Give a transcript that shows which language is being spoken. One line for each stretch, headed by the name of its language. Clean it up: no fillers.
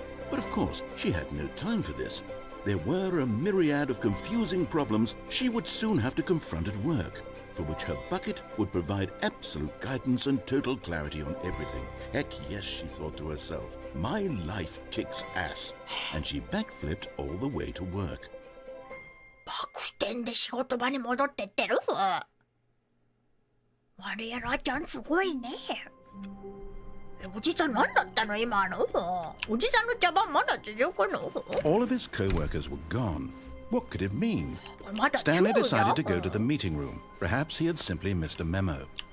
English: But of course, she had no time for this. There were a myriad of confusing problems she would soon have to confront at work, for which her bucket would provide absolute guidance and total clarity on everything. Heck yes, she thought to herself, my life kicks ass. And she backflipped all the way to work.
Japanese: バク転で仕事場に戻ってってるマリエラちゃんすごいねおじさん何だったの今のおじさんの茶番まだ続くの
English: All of his co-workers were gone. What could it mean?
Japanese: これまだ
English: Stanley
Japanese: 今日だ
English: decided to go to the meeting room. Perhaps he had simply missed a memo.